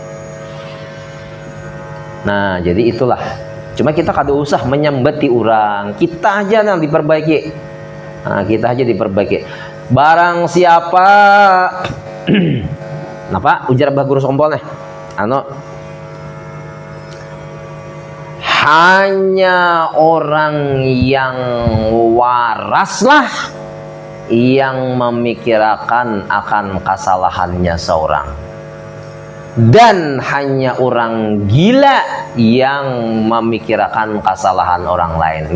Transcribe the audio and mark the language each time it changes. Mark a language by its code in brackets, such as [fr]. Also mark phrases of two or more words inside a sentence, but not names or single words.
[id] Nah, jadi itulah. [bjn] Cuma kita kada usah menyambati orang. Kita aja yang diperbaiki. Nah, kita aja diperbaiki. [id] Barang siapa napa ujar bah guru sompol nih anu hanya orang yang waras lah yang memikirkan akan kesalahannya seorang, dan hanya orang gila yang memikirkan kesalahan orang lain.